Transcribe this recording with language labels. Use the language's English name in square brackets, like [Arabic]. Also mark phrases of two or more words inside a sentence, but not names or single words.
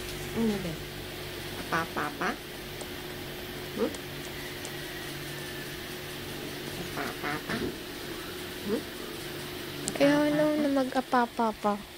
[Filipino] Ano ba? [Malay] Apa-apa? Hmm? Apa-apa? Hmm? [Cebuano] Ayaw na mag-apa-apa.